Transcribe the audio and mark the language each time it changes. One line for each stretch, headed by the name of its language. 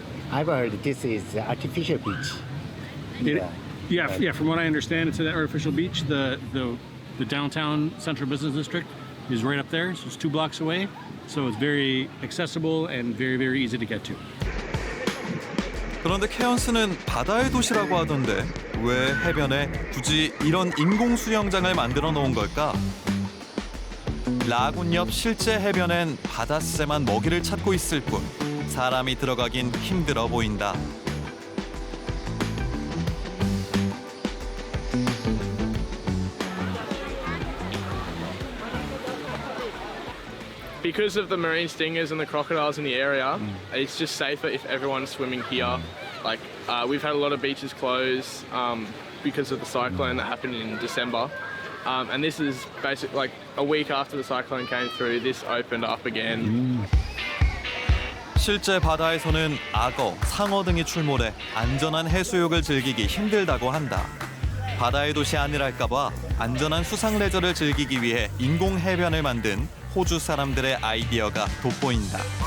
English: I've heard this is artificial beach. Yeah. From what I understand, it's an artificial beach. The downtown Central Business District is right up there, so it's 2 blocks away. So it's very accessible and very easy to get to.
Korean: 그런데 케언스는 바다의 도시라고 하던데 왜 해변에 굳이 이런 인공 수영장을 만들어 놓은 걸까? 라군 옆 실제 해변엔 바닷새만 먹이를 찾고 있을 뿐 사람이 들어가긴 힘들어 보인다.
English: Because of the marine stingers and the crocodiles in the area, it's just safer if everyone's swimming here. Like, we've had a lot of beaches close because of the cyclone that happened in December. And this is basically like a week after the cyclone came through, this opened up again.
Korean: 실제 바다에서는 악어, 상어 등이 출몰해 안전한 해수욕을 즐기기 힘들다고 한다. 바다의 도시 아니랄까 봐 안전한 수상 레저를 즐기기 위해 인공 해변을 만든 호주 사람들의 아이디어가 돋보인다.